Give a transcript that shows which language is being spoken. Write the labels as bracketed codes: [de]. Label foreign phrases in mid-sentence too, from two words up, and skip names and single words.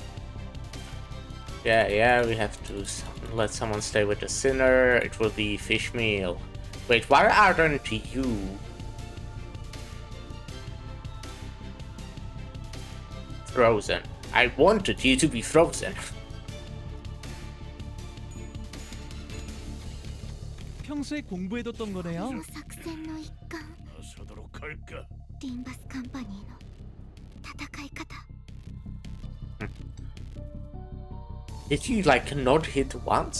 [en] Yeah, we have to let someone stay with the sinner. It will be fish meal. Wait, why aren't you? Frozen. I wanted you to be frozen. [ko] 평소에 공부해뒀던 [ja] こ [ko] 거네요. [ja] の作戦の一環 [ko] 나서도록 할까? [ja] リンバスカンパニーの戦い方 [en] Did you like not hit once?